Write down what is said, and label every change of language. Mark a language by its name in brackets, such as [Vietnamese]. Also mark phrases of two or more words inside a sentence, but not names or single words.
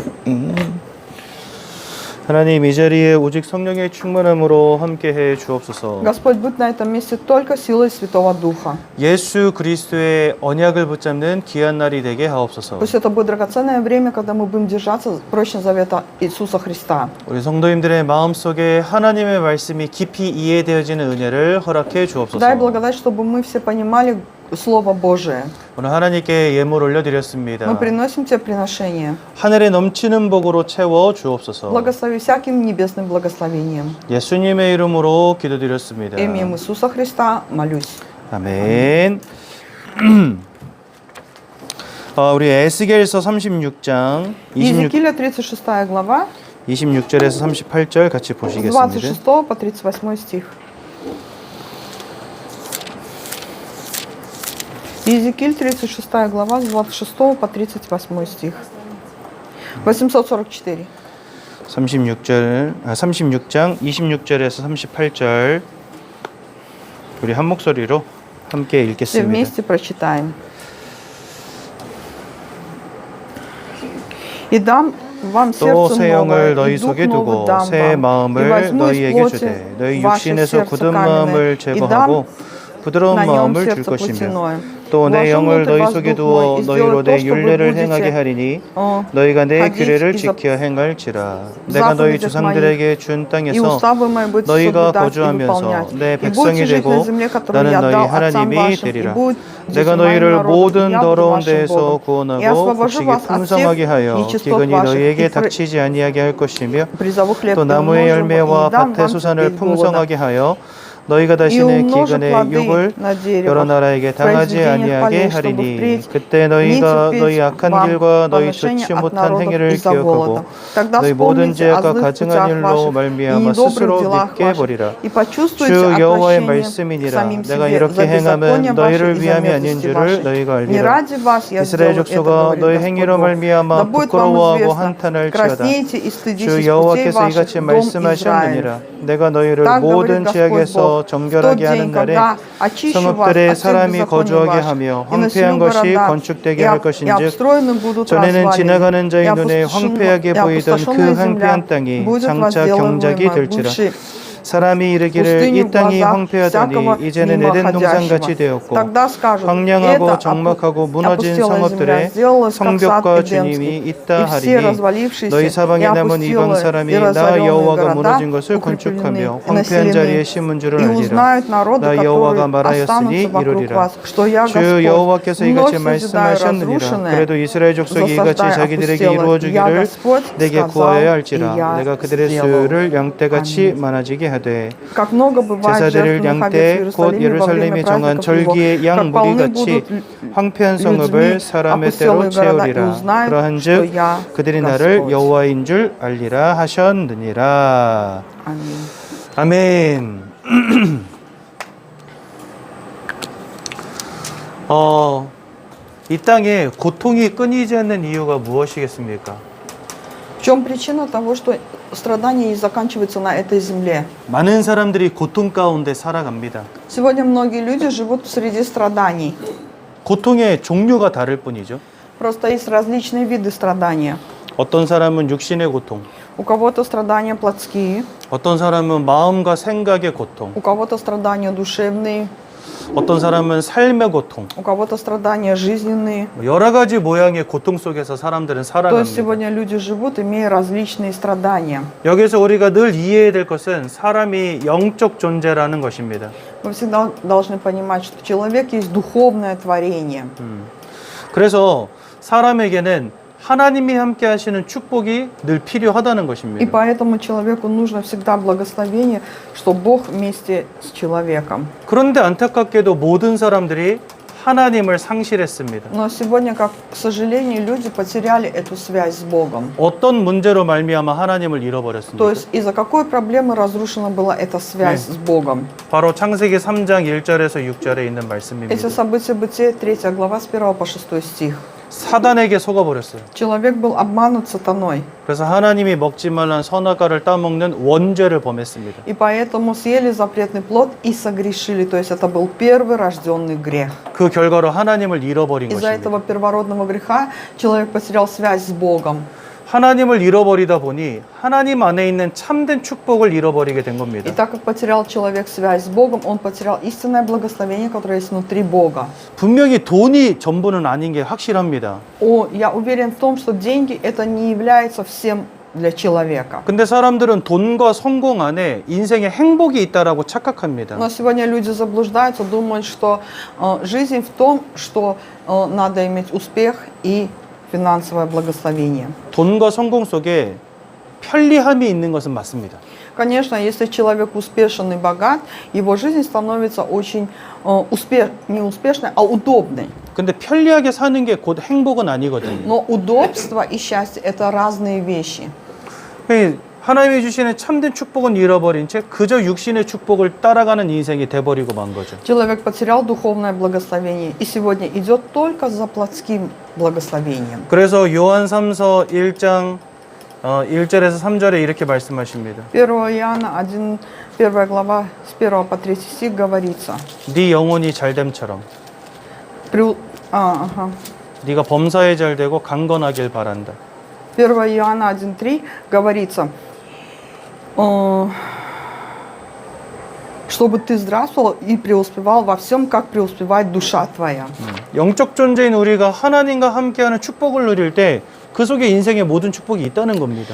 [Korean] 하나님 이 자리에 오직 성령의 충만함으로 함께해 주옵소서. [Russian] Господь, будь на этом месте только силой Святого Духа. [Korean] 예수 그리스도의 언약을 붙잡는 귀한 날이 되게 하옵소서. [Russian] Пусть это будет драгоценное время, когда мы будем держаться прочно завета Иисуса Христа. [Korean] 우리 성도님들의 마음속에 하나님의 말씀이 깊이 이해되어지는 은혜를 허락해 주옵소서. [Russian] Дай благодать, чтобы мы все понимали Слово Божие. [Korean] 오늘 하나님께 예물 올려드렸습니다. [Russian] Мы приносим Тебе приношение. [Korean] 하늘에 넘치는 복으로 채워 주옵소서. [Russian] Благослови всяким небесным благословением. [Korean] 예수님의 이름으로 기도드렸습니다. [Russian] Именем Иисуса Христа молюсь. [Korean] 아멘. 우리 에스겔서 36장 [Russian] Иезекииля 36 глава, [Korean] 26절에서 38절 같이 [Russian] с [Korean] 보시겠습니다. [Russian] 26 по 38 стих. Иезекииль 36 глава, с 26 по 38 стих. 844. [Korean] 36장 26절에서 38절 우리 한 목소리로 함께 [Russian] Все [Korean] 읽겠습니다. [Russian] вместе прочитаем. «И дам вам [Korean] 또 [Russian] сердце [Korean] 새 영을 [Russian] новое, [Korean] 너희 [Russian] и дух [Korean] 속에 [Russian] новый [Korean] 두고 [Russian] дам [Korean] 새 [Russian] вам, и [Korean] 마음을 [Russian] возьму из [Korean] 너희에게 [Russian] плоти [Korean] 주되 너희 [Russian] ваше [Korean] 육신에서 [Russian] сердце [Korean] 굳은 [Russian] каменное, [Korean] 마음을 [Russian] и [Korean] 제거하고 [Russian] дам [Korean] 부드러운 [Russian] на нем [Korean] 마음을 줄 [Russian] сердце [Korean] 것이며 [Russian] плотяное. [Korean] 또 내 [Russian] Вложу [Korean] 영을 [Russian] внутрь [Korean] 너희 [Russian] вас [Korean] 속에 [Russian] дух мой, [Korean] 두어 [Russian] и [Korean] 너희로 [Russian] сделаю то, [Korean] 내 [Russian] что вы [Korean] 율례를 행하게 [Russian] будете [Korean] 하리니 너희가 내 [Russian] ходить [Korean] 규례를 [Russian] и [Korean] 지켜 행할지라 [Russian] в [Korean] 내가 너희 [Russian] заповедях [Korean] 조상들에게 준 [Russian] и [Korean] 땅에서 [Russian] уставы мои будете [Korean] 너희가 [Russian] соблюдать и [Korean] 거주하면서 [Russian] выполнять. [Korean] 내 [Russian] И будете [Korean] 백성이 [Russian] жить на [Korean] 되고 [Russian] земле, которую [Korean] 나는 [Russian] я [Korean] 너희 [Russian] дал отцам [Korean] 하나님이 [Russian] вашим, и [Korean] 되리라. [Russian] будет [Korean] 내가 [Russian] здесь моим [Korean] 너희를 [Russian] народом, [Korean] 모든 [Russian] и я буду [Korean] 더러운 [Russian] вашим [Korean] 데에서 [Russian] Богом. И [Korean] 구원하고 [Russian] освобожу [Korean] 곡식이 [Russian] вас от [Korean] 풍성하게 [Russian] всех [Korean] 하여 [Russian] нечистот [Korean] 기근이 [Russian] ваших, [Korean] 너희에게 [Russian] и [Korean] 닥치지 아니하게 할 것이며 [Russian] призову хлеб [Korean] 또 [Russian] и [Korean] 나무의 [Russian] умножу, и [Korean] 열매와 [Russian] дам [Korean] 밭의 [Russian] вам [Korean] 수산을 [Russian] терпеть голода. [Korean] 풍성하게 하여 너희가 [Russian] И [Korean] 다시는 [Russian] умножу [Korean] 기근의 [Russian] плоды [Korean] 육을 [Russian] на [Korean] 여러 [Russian] деревах, [Korean] 나라에게 [Russian] в [Korean] 당하지 [Russian] произведениях [Korean] 아니하게 [Russian] полей, чтобы [Korean] 하리니 [Russian] впредь [Korean] 그때 [Russian] не [Korean] 너희가 [Russian] терпеть [Korean] 너희 악한 [Russian] вам [Korean] 길과 너희 [Russian] поношения [Korean] 좋지 [Russian] от [Korean] 못한 [Russian] народов [Korean] 행위를 [Russian] из-за [Korean] 기억하고 [Russian] голода. Тогда [Korean] 너희 모든 [Russian] вспомните о [Korean] 죄악과 [Russian] злых [Korean] 가증한 [Russian] путях [Korean] 일로 [Russian] ваших и [Korean] 말미암아 [Russian] недобрых [Korean] 스스로 [Russian] делах [Korean] 믿게 [Russian] ваших, [Korean] 버리라. [Russian] и почувствуйте [Korean] 주 여호와의 [Russian] отвращение к [Korean] 말씀이니라. [Russian] самим [Korean] 내가 [Russian] себе [Korean] 이렇게 [Russian] за [Korean] 행하면 [Russian] беззаконие ваше [Korean] 너희를 [Russian] и за [Korean] 위함이 아닌 [Russian] мерзости [Korean] 줄을 [Russian] вашей. [Korean] 너희가 [Russian] Не [Korean] 알리라. [Russian] ради вас я [Korean] 이스라엘 [Russian] сделаю это, [Korean] 족속아 [Russian] говорит [Korean] 너희 [Russian] Господь [Korean] 행위로 [Russian] Бог. Да [Korean] 말미암아 [Russian] будет вам [Korean] 부끄러워하고 [Russian] известно, [Korean] 한탄할지어다. [Russian] краснейте и стыдитесь [Korean] 주 [Russian] путей [Korean] 여호와께서 [Russian] ваших, [Korean] 이같이 [Russian] дом [Korean] 말씀하셨느니라. [Russian] Израилев. [Korean] 내가 너희를 [Russian] Так [Korean] 모든 [Russian] говорит Господь [Korean] 죄악에서 [Russian] Бог, в тот [Korean] 정결하게 하는 [Russian] день, [Korean] 날에 [Russian] когда очищу вас [Korean] 성읍들에 [Russian] от всех [Korean] 사람이 [Russian] беззаконий [Korean] 거주하게 [Russian] ваших, [Korean] 하며 [Russian] и населю [Korean] 황폐한 것이 [Russian] города, [Korean] 건축되게 [Russian] и [Korean] 할 [Russian] и [Korean] 것인즉 [Russian] обстроены будут [Korean] 전에는 [Russian] развалины, [Korean] 지나가는 [Russian] и [Korean] 자의 눈에 황폐하게 보이던 그 [Russian] опустошенная [Korean] 황폐한 [Russian] земля [Korean] 땅이 [Russian] будет [Korean] 장차 경작이 [Russian] возделываемая, [Korean] 될지라. [Russian] бывшей [Korean] 사람이 이르기를 [Russian] пустыню [Korean] 이 [Russian] в [Korean] 땅이 [Russian] глазах [Korean] 황폐하더니 [Russian] всякого [Korean] 이제는 에덴 동산같이 [Russian] мимоходящего. [Korean] 되었고 [Russian] Тогда скажут, [Korean] 황량하고 [Russian] это [Korean] 적막하고 무너진 [Russian] опустелая земля [Korean] 성읍들에 [Russian] сделалась, как сад [Korean] 성벽과 [Russian] Эдемский, [Korean] 주님이 있다 [Russian] и все [Korean] 하리니 [Russian] развалившиеся [Korean] 너희 [Russian] и [Korean] 사방에 남은 이방 [Russian] опустелые [Korean] 사람이 [Russian] и [Korean] 나 [Russian] разоренные [Korean] 여호와가 [Russian] города [Korean] 무너진 것을 [Russian] укреплены [Korean] 건축하며 [Russian] и [Korean] 황폐한 자리에 [Russian] населены, [Korean] 심은 줄을 [Russian] и [Korean] 알리라. [Russian] узнают народы, [Korean] 나 여호와가 [Russian] которые [Korean] 말하였으니 [Russian] останутся вокруг [Korean] 이루리라. [Russian] вас, что я [Korean] 주 [Russian] Господь, [Korean] 여호와께서 [Russian] вновь [Korean] 이같이 [Russian] созидаю [Korean] 말씀하셨느니라. [Russian] разрушенное, [Korean] 그래도 이스라엘 족속이 이같이 [Russian] засаждаю [Korean] 자기들에게 [Russian] опустелое. Я [Korean] 이루어주기를 [Russian] Господь [Korean] 내게 [Russian] сказал, [Korean] 구하여야 [Russian] и [Korean] 할지라. [Russian] я [Korean] 내가 그들의 [Russian] сделал. [Korean] 수를 양떼같이 아멘. 많아지게 하되 [Russian] Как много бывает [Korean] 제사드릴 [Russian] жертвенных овец в [Korean] 양떼 곧 [Russian] Иерусалиме во время [Korean] 예루살렘이 정한 [Russian] праздников его, [Korean] 절기의 양 [Russian] как полны [Korean] 무리같이 [Russian] будут [Korean] 황폐한 [Russian] людьми [Korean] 성읍을 사람의 때로 [Russian] опустелые города, и [Korean] 채우리라. [Russian] узнают, что [Korean] 그러한즉 [Russian] я [Korean] 그들이 나를 [Russian] Господь. [Korean] 여호와인 줄 알리라 하셨느니라. [Russian] Аминь. [Korean] 아멘. 이 땅에 고통이 끊이지 않는 이유가 무엇이겠습니까? [Russian] В чем причина того, что страдания не заканчиваются на этой земле? [Korean] 많은 사람들이 고통 가운데 살아갑니다. [Russian] Сегодня многие люди живут среди страданий. [Korean] 고통의 종류가 다를 뿐이죠. [Russian] Просто есть различные виды страдания. [Korean] 어떤 사람은 육신의 고통, [Russian] У кого-то страдания плотские, [Korean] 어떤 사람은 마음과 생각의 고통, [Russian] у кого-то страдания душевные, [Korean] 어떤 사람은 삶의 고통, [Russian] у кого-то страдания жизненные. [Korean] 여러 가지 모양의 고통 속에서 사람들은 [Russian] То есть [Korean] 살아갑니다. [Russian] сегодня люди живут, имея различные страдания. [Korean] 여기서 우리가 늘 이해해야 될 것은 사람이 영적 존재라는 것입니다. [Russian] Мы всегда должны понимать, что человек есть духовное творение. [Korean] 그래서 사람에게는 하나님이 함께 하시는 축복이 늘 필요하다는 [Russian] И [Korean] 것입니다. [Russian] поэтому человеку нужно всегда благословение, что Бог вместе с человеком. [Korean] 그런데 안타깝게도 모든 사람들이 하나님을 상실했습니다. [Russian] Но сегодня, как, к сожалению, люди потеряли эту связь с Богом. [Korean] 어떤 문제로 말미암아 하나님을 [Russian] То [Korean] 잃어버렸습니까? [Russian] есть из-за какой проблемы разрушена была эта связь с Богом? [Korean] 바로 창세기 3장 1절에서 6절에 있는 [Russian] Эти [Korean] 말씀입니다. [Russian] события Бытия, 3 глава, с 1 по 6 стих. [Korean] 사단에게 속아버렸어요. [Russian] Человек был обманут сатаной, [Korean] 그래서 하나님이 먹지 말란 선악과를 따먹는 원죄를 범했습니다. [Russian] и поэтому съели запретный плод и согрешили. То есть это был первый рожденный грех. [Korean] 그 결과로 하나님을 잃어버린 [Russian] Из-за [Korean] 것입니다. [Russian] этого первородного греха человек потерял связь с Богом. [Korean] 하나님을 잃어버리다 보니 하나님 안에 있는 참된 축복을 잃어버리게 된 [Russian] И [Korean] 겁니다. [Russian] так как потерял человек связь с Богом, он потерял истинное благословение, которое есть внутри Бога. [Korean] 분명히 돈이 전부는 아닌 게 확실합니다. [Russian] Я уверен в том, что деньги это не является всем для человека. [Korean] 근데 사람들은 돈과 성공 안에 인생의 행복이 있다라고 착각합니다. [Russian] Но сегодня люди заблуждаются, думают, что жизнь в том, что надо иметь успех и финансовое благословение. [Korean] 돈과 성공 속에 편리함이 있는 것은 맞습니다. [Russian] Конечно, если человек успешен и богат, его жизнь становится очень не успешной, а удобной. [Korean] 근데 편리하게 사는 게 곧 행복은 아니거든요. [Russian] Но удобство и счастье это разные вещи. [Korean] 하나님이 주시는 참된 축복은 잃어버린 채 그저 육신의 축복을 따라가는 인생이 돼버리고 만 거죠. [Russian] Человек потерял духовное благословение и сегодня идет только за плотским благословением. [Korean] 그래서 요한 3서 1장 1절에서 3절에 이렇게 말씀하십니다. [Russian] 1 Иоанна 1 глава с 1 по 3 стих говорится. [Korean] 네 영혼이 잘됨처럼 네가 범사에 잘되고 강건하길 바란다. [Russian] 1 Иоанна 1.3 говорится, чтобы ты здравствовал и преуспевал во всем, как преуспевает душа твоя. [Korean] 영적 존재인 우리가 하나님과 함께하는 축복을 누릴 때 그 속에 인생의 모든 축복이 있다는 겁니다.